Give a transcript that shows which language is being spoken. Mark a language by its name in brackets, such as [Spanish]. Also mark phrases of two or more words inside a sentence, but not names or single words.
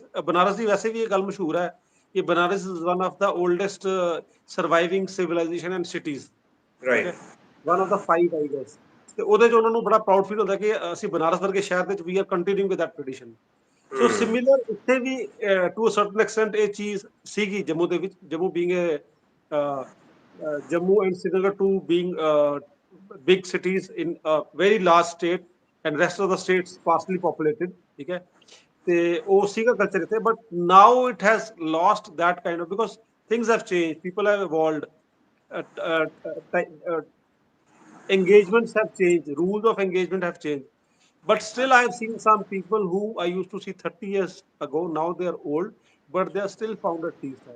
[Punjabi] ਬਨਾਰਸ ਦੀ ਵੈਸੇ ਵੀ ਇਹ ਗੱਲ ਮਸ਼ਹੂਰ ਹੈ ਕਿ [English] Banaras is one of the oldest surviving civilization and cities, [Punjabi] ਠੀਕ ਹੈ, [English] one of the 5 I guess. [Punjabi] ਤੇ ਉਹਦੇ 'ਚ ਉਹਨਾਂ ਨੂੰ ਬੜਾ [English] proud feel [Punjabi] ਹੁੰਦਾ ਕਿ ਅਸੀਂ ਬਨਾਰਸ ਵਰਗੇ ਸ਼ਹਿਰ ਦੇ ਵਿੱਚ [English] we are continuing with that tradition. so similar [Punjabi] ਇੱਥੇ ਵੀ [English] to a certain extent [Punjabi] ਇਹ ਚੀਜ਼ ਸੀਗੀ ਜੰਮੂ ਦੇ ਵਿੱਚ, [English] Jammu being Jammu and Srinagar too being big cities in a very large state and rest of the states sparsely populated, [Hindi] ठीक है, [Punjabi] ਤੇ ਉਹ ਸੀਗਾ ਕਲਚਰ ਇੱਥੇ, [English] but now it has lost that kind of, because things have changed, people have evolved, engagements have changed, rules of engagement have changed, but still I have seen some people who I used to see 30 years ago, now they are old, but they are still found at tea stalls.